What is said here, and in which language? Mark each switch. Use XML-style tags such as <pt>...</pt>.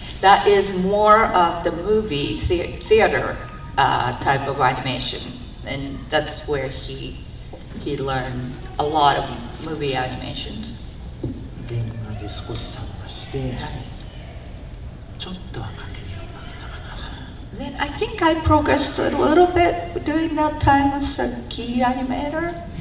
<en>That is more of the movie theater type of animation, and that's where he learned a lot of movie animations.</en> <ja>現場で少し参加して、ちょっとは描けるようになったかな。</ja> <en>Then I think I progressed a little bit during that time as a key animator.</en>